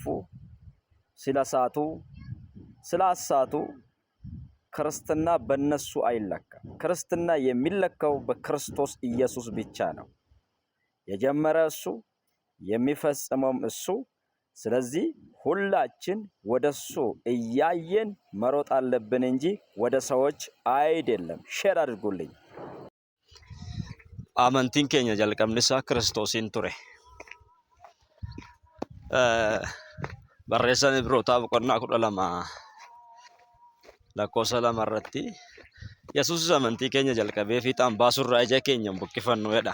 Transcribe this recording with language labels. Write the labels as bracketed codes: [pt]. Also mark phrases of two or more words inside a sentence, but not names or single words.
[am] ስለሳቱ፣ ስላሳቱ ክርስትና በነሱ አይለካም። ክርስትና የሚለካው በክርስቶስ ኢየሱስ ብቻ ነው። የጀመረ እሱ፣ የሚፈጽመውም እሱ። ስለዚህ ሁላችን ወደሱ እያየን መሮጥ አለብን እንጂ ወደ ሰዎች አይደለም። ሼር አድርጉልኝ። [om] Amantiin keenya jalqabni isaa Kiristoosiin ture. Barreessaan Ibrootaa boqonnaa 12 lakkoofsa 2 irratti Yesuus amantii keenya jalqabee fiixaan baasurraa ija keenya hin buqqifannu jedha.